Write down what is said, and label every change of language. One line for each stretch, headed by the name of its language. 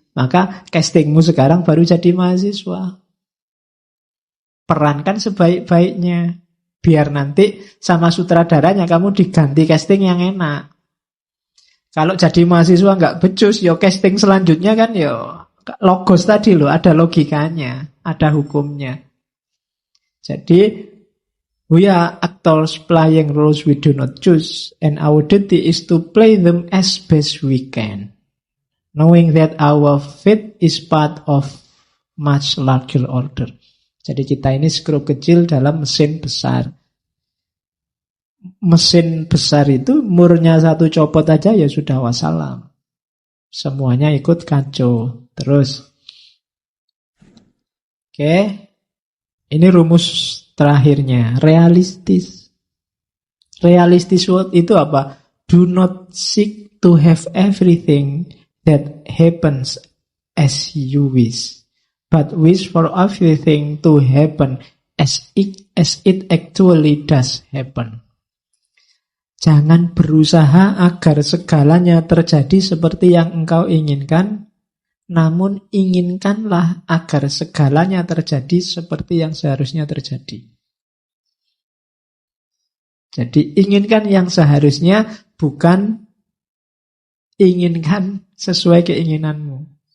Indonesian: Maka castingmu sekarang baru jadi mahasiswa. Perankan sebaik-baiknya. Biar nanti sama sutradaranya kamu diganti casting yang enak. Kalau jadi mahasiswa nggak becus, ya casting selanjutnya kan ya logos tadi loh, ada logikanya, ada hukumnya. Jadi,
English: we are actors playing roles we do not choose, and our duty is to play them as best we can, knowing that our fate is part of much larger order.
Indonesian: Jadi kita ini skrup kecil dalam mesin besar. Mesin besar itu murnya satu copot aja ya sudah wassalam. Semuanya ikut kacau. Terus. Oke. Ini rumus terakhirnya. Realistis. Realistis word itu apa?
English: Do not seek to have everything that happens as you wish, but wish for everything to happen as it actually does happen.
Indonesian: Jangan berusaha agar segalanya terjadi seperti yang engkau inginkan, namun inginkanlah agar segalanya terjadi seperti yang seharusnya terjadi. Jadi inginkan yang seharusnya, bukan inginkan sesuai keinginanmu.